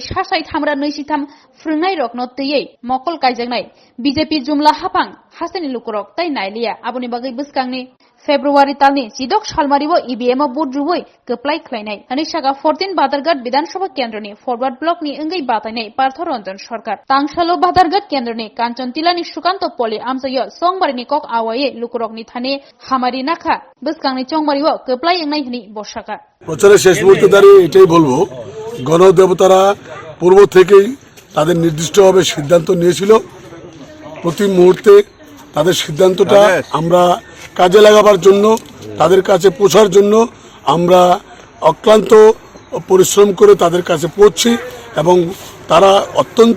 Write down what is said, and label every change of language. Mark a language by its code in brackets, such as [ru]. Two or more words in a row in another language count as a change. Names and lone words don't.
[trp] sasai thamra neisitam frungnai rok no teiei mokol kaijaknai BJP jumla hapang haste ni lukurok tai nailia aboni bagai beskang ni February talni Sidok Shalmaribo EBM board ruboi keplai khlainai Anishaga 14 Badargat Bidansabha Kendroni forward block ni engai batainai Parthoranjan Sarkar Tangshalo Badargat Kendroni Kanchantilani Sukanto Poli amsayo Songbarini kok awaye lukurokni thane Hamari nakha beskangni chongmaribo keplai engnai hini boshaka [bn] প্রচারের শেষ মুহূর্তে দাঁড়িয়ে এটাই বলবো গণদেবতারা পূর্ব থেকেই তাদের নির্দিষ্টভাবে সিদ্ধান্ত নিয়েছিল প্রতি মুহূর্তে তাদের সিদ্ধান্তটা আমরা কাজে লাগাবার জন্য তাদের কাছে পৌঁছার জন্য আমরা অক্লান্ত পরিশ্রম করে তাদের কাছে পৌঁছি এবং তারা অত্যন্ত